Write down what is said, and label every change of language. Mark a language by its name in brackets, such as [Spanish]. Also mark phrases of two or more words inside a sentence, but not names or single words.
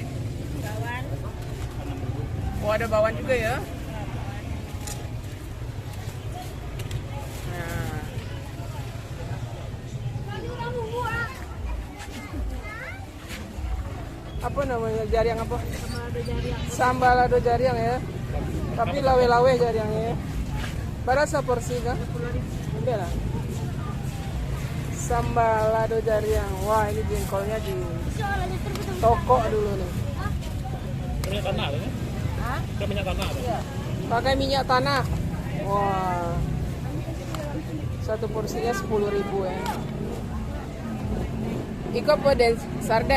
[Indonesian] Bawang. Oh, ada bawang juga ya. Nah. Apa namanya? Jariang apa? [Minangkabau] Sambal ado jariang ya. Tapi lawe-lawe jariangnya ya. [Indonesian] Berapa porsi kah? Udah lah. [Minangkabau] Sambal lado jariang. [Indonesian] Wah, ini jengkolnya di toko dulu nih. Minyak tanah ada ya? Hah? Ada minyak tanah ada? Iya. Pakai minyak tanah. Wah. Satu porsinya 10.000 ya. Ikan apa dan sarden?